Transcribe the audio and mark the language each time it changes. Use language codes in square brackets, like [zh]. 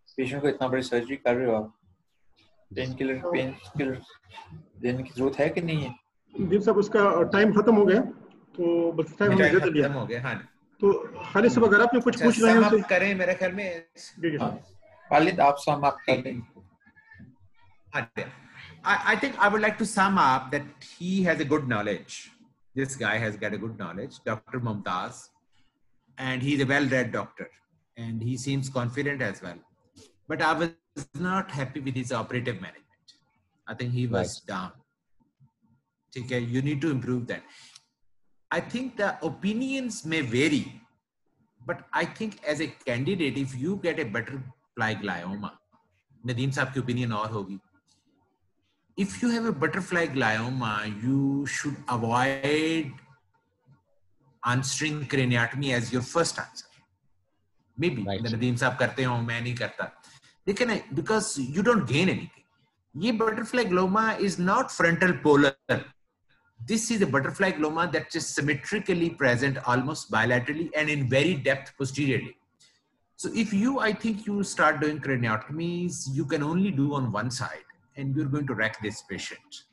[hi] Patient को इतना बड़ी सर्जरी कर रहे हो आप, पेन किलर देने की जरूरत है कि नहीं है? जी साहब, उसका टाइम खत्म हो गया तो बस टाइम खत्म हो गया। हाँ, तो खालिद साहब अगर आपने कुछ पूछ रहे हैं तो करें मेरे ख्याल में। खालिद आप सम अप कर दें। [en] I think I would like to sum up that he has a good knowledge. This guy has got a good knowledge, Dr. Mumtaz, and he's a well-read doctor, and he seems confident as well. But I was not happy with his operative management. I think he was down. Okay, you need to improve that. I think the opinions may vary, but I think as a candidate, if you get a butterfly glioma, Nadeem [hi] साहब की opinion और होगी. [en] If you have a butterfly glioma, you should avoid answering craniotomy as your first answer. [hi] Maybe Nadeem साहब करते हो, मैं नहीं करता. लेकिन [en] because you don't gain anything. ये butterfly glioma is not frontal polar. This is a butterfly glioma that is symmetrically present almost bilaterally and in very depth posteriorly. So if I think you start doing craniotomies, you can only do on one side and you're going to wreck this patient.